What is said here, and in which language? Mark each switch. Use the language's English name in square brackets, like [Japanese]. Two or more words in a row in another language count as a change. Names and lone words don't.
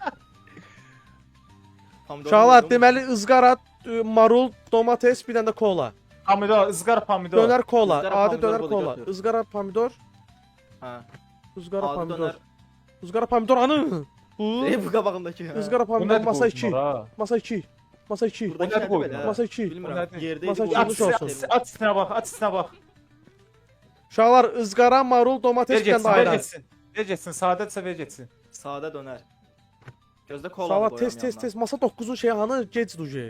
[Azerbaijani] Uşaqlar, deməli ızqara, marul, domates, bir dənə də kola. Pomidor, ızgara pomidor. Dönər kola, Izqara adi pomidor dönər budur, kola. götür. Izqara pomidor, Hə. ızqara Adi pomidor. dönər. Izqara pomidor anı. Bu. Bu qabağındakı. hə. Izqara Bu pomidor nədir masa bu 2. bunlar, ha? Masa 2. Masa 2. O nədir Buradakı qoydun? belə, hə. Masa 2. Bilmirəm. O nədir? Yerdəydi Masa bu. Aç, Nuş olsun. aç üstünə bax, aç üstünə bax. Uşaqlar, ızqara, marul, domates, Ver bir dənə getsin, də ver ayran. getsin. Ver getsin, sadədirsə ver getsin. Sadə dönər. Gözdə kola Uşaqlar, qoyuram tez. Masa 9-un şeyi hanı? Gec duje.